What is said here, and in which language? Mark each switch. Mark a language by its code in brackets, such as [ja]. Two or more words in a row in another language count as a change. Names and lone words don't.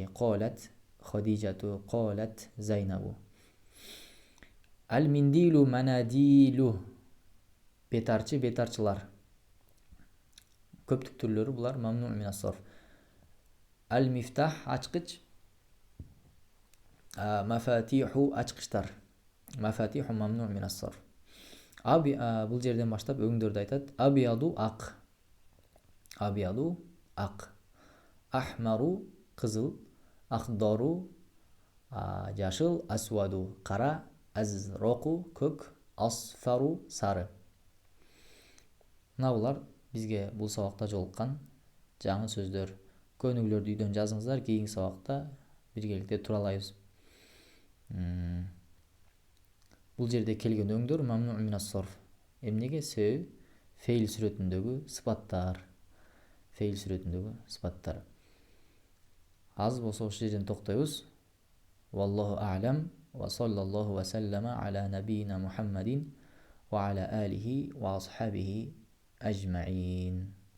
[ar] قالت خديجة، قالت زينب. المنديل مناديل. [ky] Бетарчы, бетарчылар. Көптүк түрлөрү булар [ar] ممنوع من الصرف. [ky] Ал-мифтах ачкыч. Мафатиху ачкычтар. [ar] مفاتيح ممنوع من الصرف. [ky] Бул жерден баштап өңдөрдү айтат. Абияду ак. Абияду ак. Ахмару кызыл. Ахдару жашыл, асваду қара, азроқу көк, асфару сары. Мына булар бизге бул сабакта жолуккан жаңы сөздөр. Көнүгүүлөрдү үйдөн жазыңыздар, кийинки сабакта биргеликте туралайбыз. Бул жерде келген өңдөр [ar] ممنوع من الصرف. [ky] Эмнеге? Себеби фейл сүрөтүндөгү сыпаттар. Фейл сүрөтүндөгү сыпаттар. Азыр болсо ошол жерден токтойбуз. [ar] والله أعلم وصلى الله وسلم على نبينا محمد وعلى آله وأصحابه أجمعين.